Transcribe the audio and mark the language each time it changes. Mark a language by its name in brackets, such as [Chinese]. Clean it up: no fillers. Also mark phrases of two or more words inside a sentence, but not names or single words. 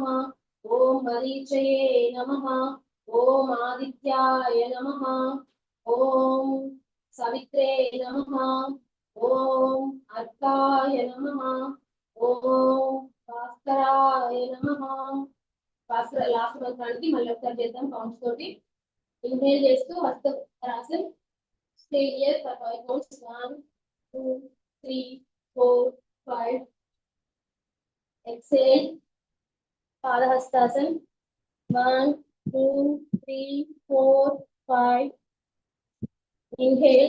[Sanskrit] ओम मरीचये नमः। ओम आदित्याय नमः। ओम सवित्रे नमः। ओम अर्काय नमः। ओम भास्कराय नमः। [Telugu] भास्कर लास्ट मंत्राనికి మళ్ళీ ఒకసారి చేద్దాం కౌంట్స్ తోటి. ఇన్హేల్ చేస్తూ హస్తరాసన్. [English] Stay here for 5 counts. 1, 2, 3, 4, 5. Exhale. Padahastasana. 1, 2, 3, 4, 5. Inhale.